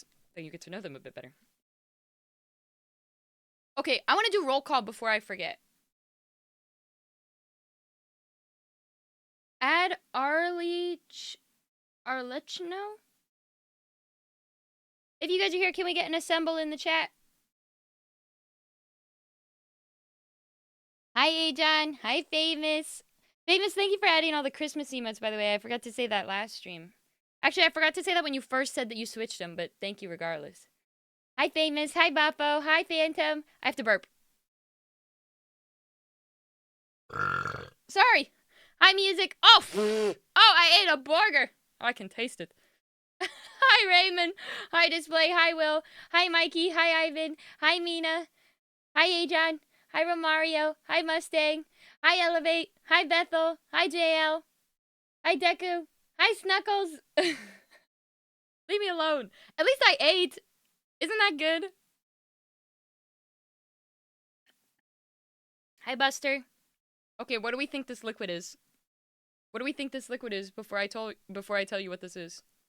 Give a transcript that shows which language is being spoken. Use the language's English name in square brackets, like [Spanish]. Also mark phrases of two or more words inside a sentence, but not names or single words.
[English] Then you get to know them a bit better. Okay, I want to do roll call before I forget. Add Arlechno? If you guys are here, can we get an assemble in the chat? Hi, Ajon. Hi, Famous. Famous, thank you for adding all the Christmas emotes, by the way. I forgot to say that last stream. Actually, I forgot to say that when you first said that you switched them, but thank you regardless. Hi, Famous. Hi, Boppo. Hi, Phantom. I have to burp. Sorry. Hi, Music. Oh! Oh, I ate a burger. Oh, I can taste it. Hi, Raymond. Hi, Display. Hi, Will. Hi, Mikey. Hi, Ivan. Hi, Mina. Hi, Ajon. Hi, Romario. Hi, Mustang. Hi, Elevate. Hi, Bethel. Hi, JL. Hi, Deku. Hi, Snuckles. Leave me alone. At least I ate. Isn't that good? Hi, Buster. Okay, what do we think this liquid is? What do we think this liquid is before I tell you what this is?